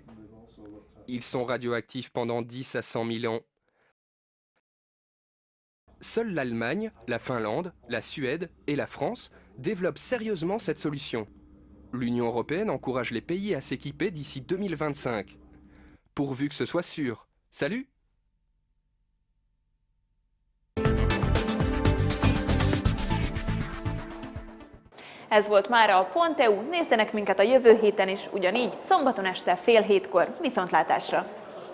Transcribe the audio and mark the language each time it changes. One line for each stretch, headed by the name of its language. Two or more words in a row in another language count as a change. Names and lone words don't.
French: Ils sont radioactifs pendant 10 à 100 000 ans. Seules l'Allemagne, la Finlande, la Suède et la France développent sérieusement cette solution. L'Union européenne encourage les pays à s'équiper d'ici 2025. Pourvu que ce soit sûr. Salut!
Hungarian: Ez volt mára a Pont.eu, nézzenek minket a jövő héten is, ugyanígy szombaton este fél hétkor. Viszontlátásra!